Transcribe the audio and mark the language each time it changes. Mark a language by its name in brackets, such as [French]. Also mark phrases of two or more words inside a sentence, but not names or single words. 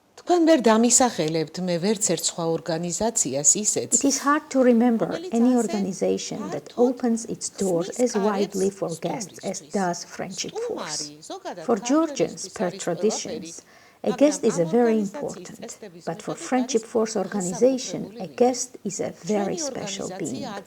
[Georgian] თქვენ ვერ დამისახელებთ მე ვერც ერთ სხვა ორგანიზაციას ისეც. [English] It is hard to remember any organization that opens its doors as widely for guests as does Friendship Force. For Georgians, per traditions, a guest is a very important, but for Friendship Force organization, a guest is a very special being.